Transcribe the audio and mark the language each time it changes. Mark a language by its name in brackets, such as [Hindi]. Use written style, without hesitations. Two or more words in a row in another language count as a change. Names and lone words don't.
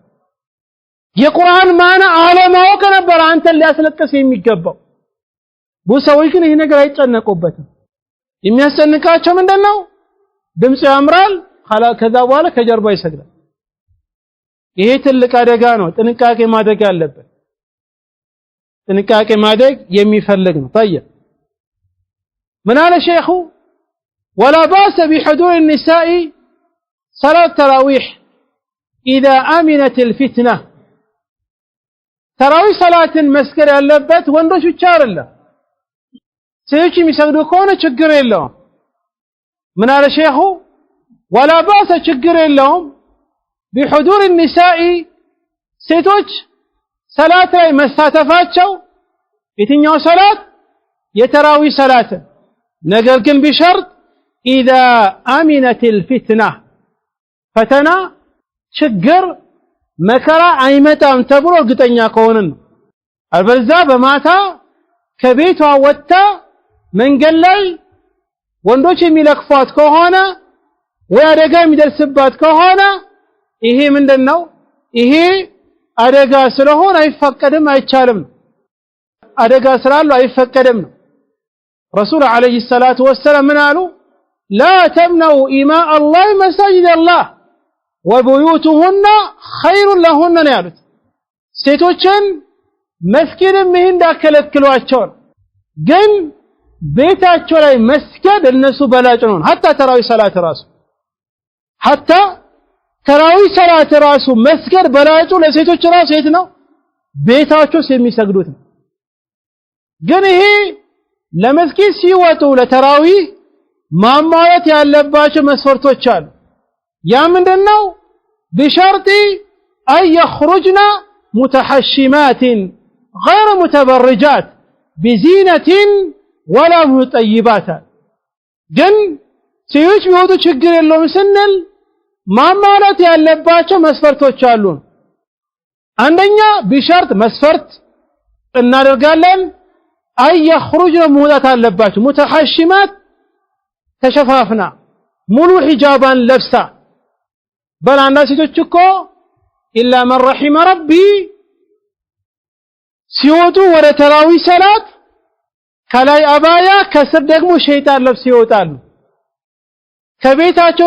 [Amharic] የቁርአን ማና አለማወቅ ነበር አንተን ሊያስለቅስ የሚገባው ብዙዎች ግን ይሄ ነገር አይጨነቁበትም የሚያስጨንቃቸው ምንድነው ድምጽ ያምራል ከዛ በኋላ ከጀርባ ይሰግዳል ይሄ ትልቅ አደጋ ነው ጥንቃቄ ማድረግ ያለበት ጥንቃቄ ማድረግ የሚፈልግ ነው [Arabic] طيب من على شيخه ولا باس بحضور النساء صلاة التراويح إذا أمنت الفتنة تراويح صلاة مسكر [Amharic] ያለበት ወንዶች ብቻ አይደለም ሴቶች የሚሰግዱ ከሆነ ችግር የለውም [Arabic] من على شيخه ولا باس [Amharic] ችግር የለውም [Arabic] بحضور النساء [Amharic] ሴቶች ሰላት ላይ መሳተፋቸው የትኛው ሰላት የተራዊህ ሰላት ነገር ግን [Arabic] بشرط إذا أمنت الفتنة [Amharic] ፈተና ችግር መከራ አይመጣም ተብሎ እርግጠኛ ከሆነ አልበዛ በማታ ከቤቷ ወጣ መንገድ ላይ ወንዶች የሚለክፏት ከሆነ ወይ አደጋ የሚደርስባት ከሆነ ይሄ ምንድነው ይሄ አደጋ ስለሆነ አይፈቀድም አይቻልም አደጋ ስላለው አይፈቀድም [Arabic] رسول عليه الصلاة والسلام [Amharic] ምን አሉ [Arabic] لا تمنعوا إماء الله مساجد الله وبيوتهن خير لهن [Amharic] ያሉት ሴቶችን መስጊድ መሄድ እንዳከለክሏቸው ግን ቤታቸው ላይ መስጊድ እነሱ በላጭ ነው hatta ተራዊህ ሰላት ራሱ hatta ተራዊህ ሰላት ራሱ መስጊድ በላጩ ለሴቶች ራሱ የት ነው ቤታቸው የሚሰግዱት ግን ይሄ ለመስጊድ ሲወጡ ለተራዊህ ማሟላት ያለባቸው መስፈርቶች አሉ ያ ምንድነው [Arabic] بشرط أن يخرجن متحشمات غير متبرجات بزينة ولا مطيبات [Amharic] ግን ሴቶች ቢወጡ ችግር የለውም ስንል ማሟላት ያለባቸው መስፈርቶች አሉ አንደኛ بشرط መስፈርት እናደርጋለን [Arabic] أن يخرجن [Amharic] መውጣት አለባቸው متحشمات ተሸፋፍና ሙሉ ሒጃባን ለብሳ በላና ሴቶች እኮ [Arabic] إلا من رحم ربي [Amharic] ሲወጡ ወደ ተራዊህ ሰላት ከላይ አባያ ከስር ደግሞ ሸይጣን ለብስ ይወጣሉ ከቤታቸው